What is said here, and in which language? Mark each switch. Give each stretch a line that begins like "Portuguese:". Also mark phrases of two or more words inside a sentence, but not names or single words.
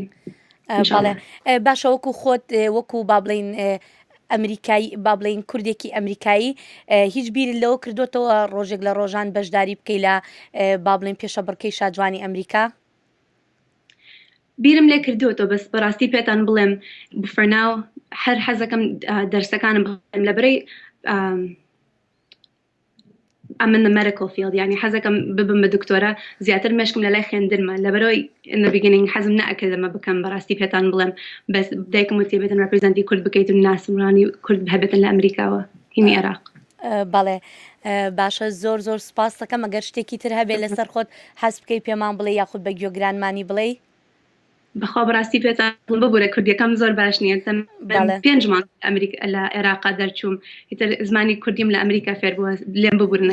Central Kurdish: بەڵێ باشە وەکو خۆت وەکو با بڵێن ئەمریکایی با بڵێن کوردێکی ئەمریکایی هیچ بیری لەوە کردوتەوە ڕۆژێک لە ڕۆژان بەشداری بکەی لە با بڵێن پێشە بڕکەی شاجوانی ئەمریکا؟ بیرم لێ کردوەوە بەس بەڕاستی پێتان بڵێم بفەرناو هەر حەزەکەم دەرسەکانم بڵێم لەبەرەی من
English: medical field
Central Kurdish: یعنی حەزەکەم ببم بە دکتۆرە زیاتر مێشکم لە لای خوێندنمە لەبەرەوەی
English: in the beginning
Central Kurdish: حەزم نەئەکردەمە بکەم بەڕاستی پێتان بڵێم بەس دایکم وتی بێتن ڕەپرزەنتی کورد بکەیت و ناسمڕانی کورد هەبێتن لە ئەمریکاوە هینی عێراق. بەڵێ باشە زۆر زۆر سپاس دەکەم ئەگەر شتێکی تر هەبێت لەسەر خۆت حەز بکەی پێمان بڵێ یاخود بە گوێگرانمانی بڵێ؟ بەخوا بەڕاستی پێتان ببوورە کوردیەکەم زۆر باش نییە 5 مانگ ئەمریکا لە عێراقا دەرچووم ئیتر زمانی کوردیم لە ئەمریکا فێر بووە لێم ببوورن